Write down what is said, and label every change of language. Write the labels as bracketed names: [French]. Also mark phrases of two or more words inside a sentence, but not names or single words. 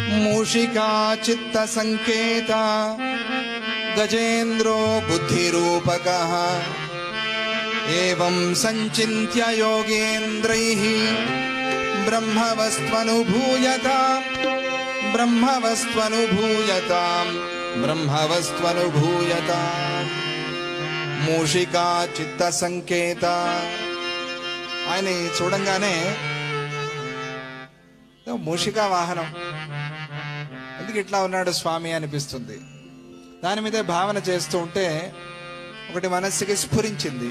[Sanskrit] मूषिका चित्त संकेत गजेन्द्रो बुद्धिरूपकः एवं संचिन्त्य योगेन्द्रैः ब्रह्मवस्त्वनुभूयताम् ब्रह्मवस्त्वनुभूयताम् ब्रह्मवस्त्वनुभूयताम् మూషికా చిత్త సంకేత. [Telugu] ఆయన చూడంగానే మూషికా వాహనం, ఎందుకు ఇట్లా ఉన్నాడు స్వామి అనిపిస్తుంది. దాని మీదే భావన చేస్తూ ఉంటే ఒకటి మనస్సుకి స్ఫురించింది.